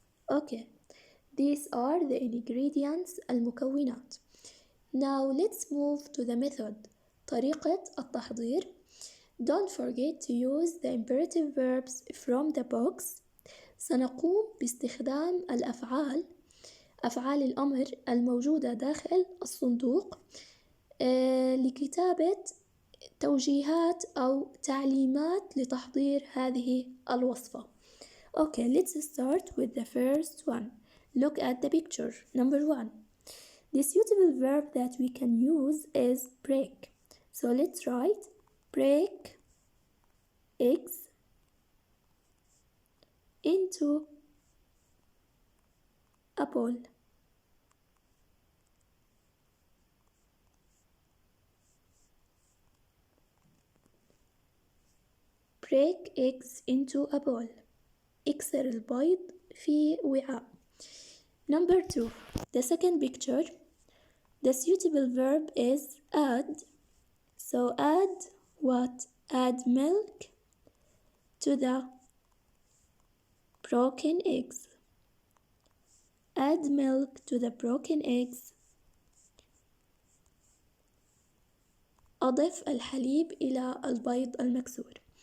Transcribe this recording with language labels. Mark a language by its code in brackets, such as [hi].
[en] Okay, these are the ingredients المكونات. Now let's move to the method. [ar] طريقة التحضير. [en] Don't forget to use the imperative verbs from the box. [ar] سنقوم باستخدام أفعال الأمر الموجودة داخل الصندوق لكتابة توجيهات أو تعليمات لتحضير هذه الوصفة. [en] Okay, let's start with the first one. Look at the picture. Number 1. The suitable verb that we can use is break. So let's write break eggs into a bowl. break eggs into a bowl. [ar] اكسر البيض في وعاء. [en] Number 2. The second picture. The suitable verb is add. So add what? Add milk to the broken eggs. Add milk to the broken eggs. [ar] أضف الحليب إلى البيض المكسور.